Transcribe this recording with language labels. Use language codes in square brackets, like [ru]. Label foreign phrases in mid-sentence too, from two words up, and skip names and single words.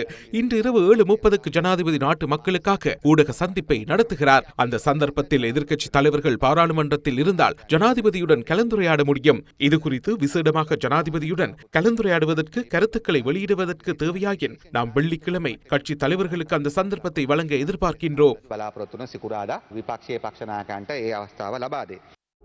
[ta] இன்று இரவு 7:30க்கு ஜனாதிபதி நாட்டு மக்களுக்காக ஊடக சந்திப்பை நடத்துகிறார். அந்த சந்தர்ப்பத்தில் எதிர்க்கட்சி தலைவர்கள் பாராளுமன்றத்தில் இருந்தால் ஜனாதிபதியுடன் கலந்துரையாட முடியும். இது குறித்து விசேடமாக ஜனாதிபதியுடன் கலந்துரையாடுவதற்கு, கருத்துக்களை வெளியிடுவதற்கு தேவையாயின் நாம் வெள்ளிக்கிழமை கட்சி தலைவர்களுக்கு அந்த சந்தர்ப்பத்தை வழங்க எதிர்பார்க்கின்றோம். [si] බලාපොරොත්තු වන සිකුරාදා විපක්ෂයේ පක්ෂ නායකයන්ට ඒ අවස්ථාව ලබා දෙයි.